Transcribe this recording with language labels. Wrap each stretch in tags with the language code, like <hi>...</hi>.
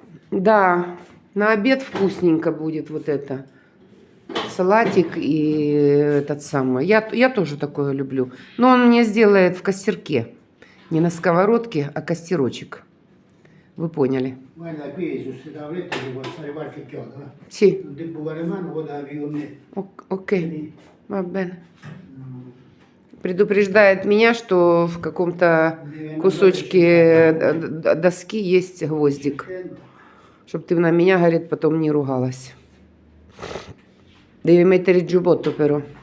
<ru>Да, на обед вкусненько будет вот это. Салатик и этот самый. Я тоже такое люблю. Но он мне сделает в костерке. Не на сковородке, а костерочек. Вы поняли?</ru> <it>Guarda, qui su queste tavolette ci può stare qualche chiodo, eh? Sì. Non ti bucare mano, poi davi con me. Ok, va bene.</it> <ru>Предупреждает меня, что в каком-то кусочке доски есть гвоздик. Чтоб ты на меня, говорит, потом не ругалась.</ru> <it>Devi mettere il giubbotto però.</it>